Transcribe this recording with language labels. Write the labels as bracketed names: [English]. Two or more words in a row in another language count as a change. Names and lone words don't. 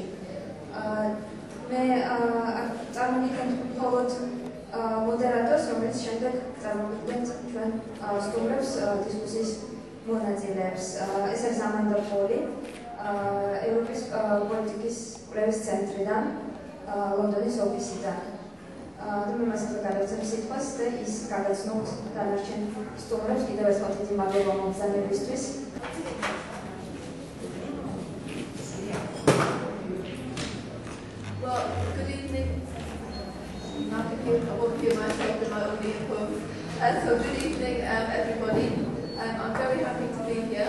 [Georgian] მე წარმოგიდგენთ მხოლოდ მოდერატორს, რომელიც შემდეგ წარმოგიდგენთ ჩვენ სტუმრებს დისკუსიის მონაწილეებს. ეს არის ამანდა პოლი, ევროპის პოლიტიკის კვლევის ცენტრიდან, ლონდონის ოფისიდან. მე მასალა გადავცემ სიტყვას და ის გადაცნობთ დანარჩენ სტუმრებს. კიდევ ერთხელ დიდი მადლობა მომხსენებისთვის. [English] Well, good evening. I won't hear myself in my own earphones. So good evening, everybody. I'm very happy to be here.